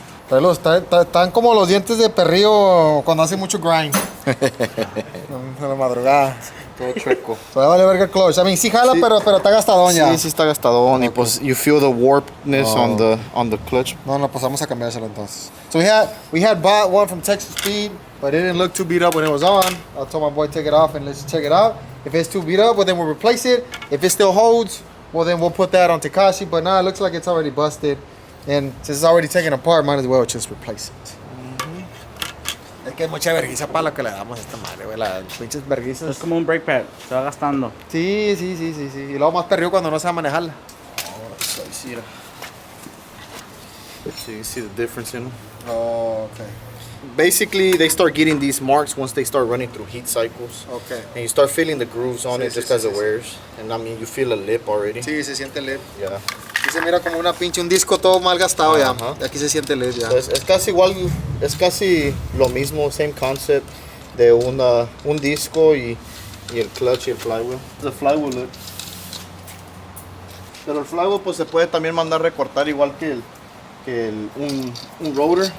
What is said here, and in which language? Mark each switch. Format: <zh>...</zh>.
<es>Pelos, están como los dientes de perrillo cuando hace mucho grind. En la madrugada. Todo chueco. Todavía vale verga el clutch.</es> <en>I mean,</en> <es>sí jala, Sí. pero está gastadón ya. Sí, sí está gastadón. Y pues</es> <en>you feel the warpness on the clutch.</en> <es>No, pues vamos a cambiárselo entonces.</es> <en>So we had bought one from Texas Speed, but it didn't look too beat up when it was on. I told my boy take it off and let's check it out. If it's too beat up, well then we'll replace it. If it still holds, well then we'll put that on Tekashi. But nah, it looks like it's already busted. And since it's already taken apart, might as well just replace it.</en> <es>Es que es mucha vergüenza para lo que le damos a esta madre, güey. Las pinches vergüenzas. Es como un brake pad, se va gastando. Sí. Y luego más perdido cuando no sabe manejarla.</es> <en>So you see so you can see the difference in them. Oh, okay. Basically, they start getting these marks once they start running through heat cycles. Okay. And you start feeling the grooves on it just as it wears. And I mean, you feel a lip already.</en> <es>Sí, se siente LED.</es> <en>Yeah.</en> <es>Aquí se mira como un disco todo mal gastado ya. Ajá. Y aquí se siente LED ya. So es casi igual, es casi lo mismo,</es> <en>same concept</en> <es>de un disco y el clutch y el flywheel.</es> <en>The flywheel look.</en> <es>Pero el flywheel pues se puede también mandar recortar igual que un rotor.</es>